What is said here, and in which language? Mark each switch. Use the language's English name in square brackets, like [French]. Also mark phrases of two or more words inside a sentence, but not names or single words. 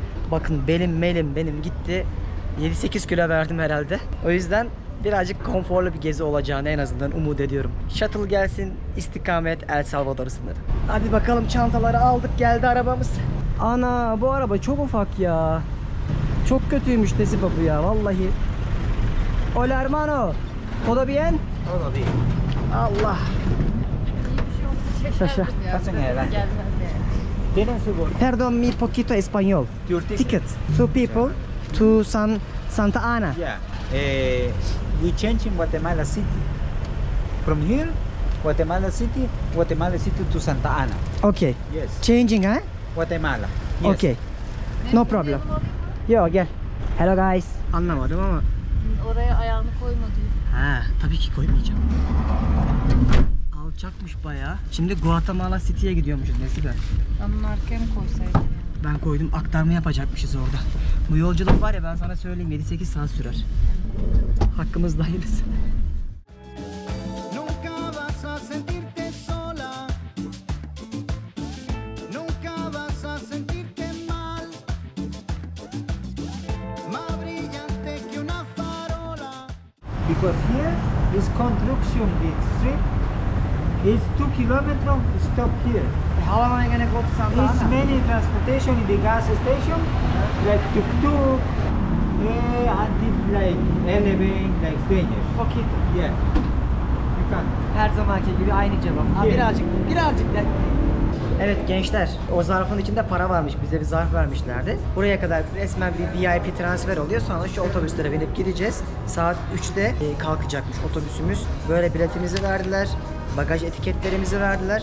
[Turkish] Bakın benim gitti. 7-8 kilo verdim herhalde. O yüzden birazcık konforlu bir gezi olacağını en azından umut ediyorum. Shuttle gelsin, istikamet El Salvador sınırı. Hadi bakalım, çantaları aldık, geldi arabamız. Ana, bu araba çok ufak ya. Çok kötüymüş Nesibe bu ya vallahi. [Spanish] Hola hermano. ¿Todo bien? Todo bien. [Turkish] Allah. İyi bir şey olsa şaşardım ya. [Spanish] Pasen adelante. [Turkish] Gelmez yani. [Spanish] Tienen su bol- Perdón, mi poquito español. [English] Your Ticket. Two people to Santa Ana. Yeah. We change in Guatemala City. From here, Guatemala City to Santa Ana. Okay. Yes. Changing, ha? Guatemala. Yes. Okay. No problem. [Turkish] Yo, gel. [English] Hello guys. [Turkish] Anlamadım ama. Oraya ayağını koyma diyor. Ha, tabii ki koymayacağım. Alçakmış bayağı. Şimdi Guatemala City'ye gidiyormuşuz Nesibe. Onun arkaya mı koysaydın ya? Ben koydum, aktarma yapacakmışız orada. Bu yolculuk var ya, ben sana söyleyeyim, 7-8 saat sürer. Hakkımızda hayırlısı. [English] Because here is construction. The street is 2 kilometers. Stop here. How am I gonna go to Santa It's Ana? many transportation in the gas station, like tuk-tuk, until like eleven, like stranger. Okay. Yeah. You can. [Turkish] Her zamanki gibi aynı cevap. Ha, Evet. birazcık da. Evet gençler, o zarfın içinde para varmış. Bize bir zarf vermişlerdi. Buraya kadar resmen bir VIP transfer oluyor. Sonra şu otobüslere binip gideceğiz. Saat 3'te kalkacakmış otobüsümüz. Böyle biletimizi verdiler. Bagaj etiketlerimizi verdiler.